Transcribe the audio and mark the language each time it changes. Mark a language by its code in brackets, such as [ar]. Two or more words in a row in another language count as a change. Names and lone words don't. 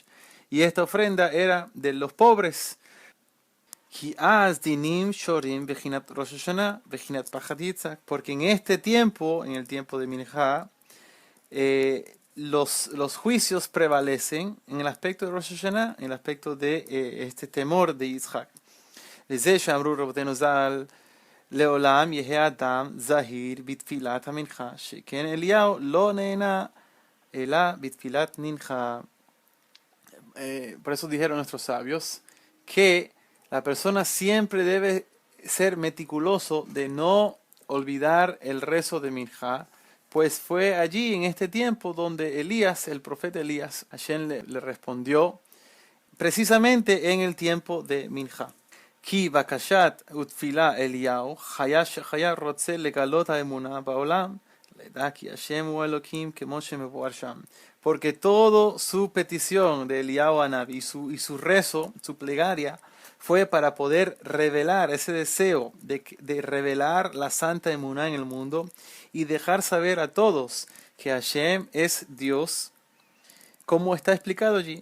[es] Y esta ofrenda era de los pobres. Porque en este tiempo, en el tiempo de Minha, los juicios prevalecen en el aspecto de Rosh Hashanah, en el aspecto de este temor de Yitzhak. [he] לעולם יהא אדם זהיר בתפילת המנחה, שכן אליהו לא נענה אלא בתפילת מנחה. [es] Por eso dijeron nuestros sabios que la persona siempre debe ser meticuloso de no olvidar el rezo de Minha, pues fue allí en este tiempo donde Elías, el profeta Elías, Hashem le respondió precisamente en el tiempo de Minha. [he] כי בקשת ותפילת אליהו היה רוצה לגלות האמונה בעולם לדעת כי השם הוא אלוקים כמו שמבואר שם. [es] Porque toda su petición de Eliyahu Hanavi y su rezo, su plegaria, fue para poder revelar ese deseo de revelar la santa emuná en el mundo y dejar saber a todos que Hashem es Dios, como está explicado allí.